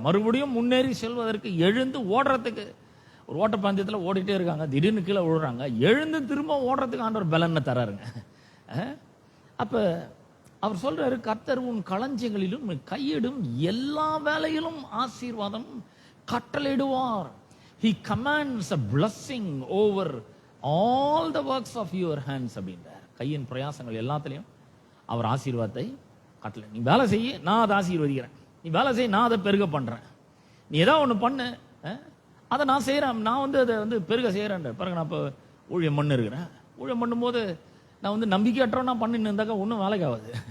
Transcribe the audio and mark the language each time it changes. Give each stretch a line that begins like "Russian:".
Tamil: மறுபடியும் முன்னேறி செல்வதற்கு, எழுந்து ஓடுறதுக்கு. ஒரு ஓட்டப்பந்தயத்தில் ஓடிட்டே இருக்காங்க, திடீர்னு கீழே விழுறாங்க, எழுந்து திரும்ப ஓடுறதுக்கு ஆண்டவர் பலனை தராருங்க. அப்ப அவர் சொல்றாரு, கர்த்தர் உன் களஞ்சியங்களிலும் கையிடும் எல்லா வேலையிலும் ஆசீர்வாதம் கட்டளையிடுவார்.
English: He commands a blessing over all the works of your hands
Tamil: அப்படின்றார். கையின் பிரயாசங்கள் எல்லாத்திலையும் அவர் ஆசீர்வாதத்தை கட்டளை. நீ வேலை செய்ய, நான் அதை ஆசீர்வதிக்கிறேன். நீ வேலை செய்ய, நான் அதை பெருக பண்றேன். நீ ஏதாவது ஒன்று பண்ணு, அதை நான் செய்யறேன். நான் வந்து அதை வந்து பெருக செய்யறேன். பிறகு நான் இப்போ ஊழியம் பண்ணு இருக்கிறேன். ஊழியம் பண்ணும்போது நான் வந்து நம்பிக்கையற்றவனா பண்ணின்னு இருந்தாக்கா ஒன்றும் வேலைக்கு ஆகாது.